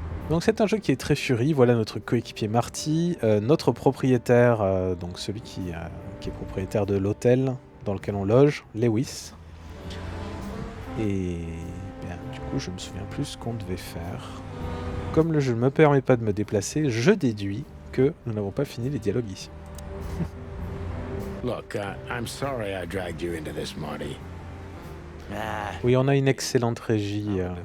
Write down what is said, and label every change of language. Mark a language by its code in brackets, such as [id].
[fr] Donc c'est un jeu qui est très furie. Voilà notre coéquipier Marty, notre propriétaire, donc celui qui est propriétaire de l'hôtel dans lequel on loge, Lewis. Et du coup, je me souviens plus ce qu'on devait faire. Comme le jeu ne me permet pas de me déplacer, je déduis que nous n'avons pas fini les dialogues ici. [en] Look, I'm sorry I dragged you into this, Marty. [fr] Oui, on a une excellente régie.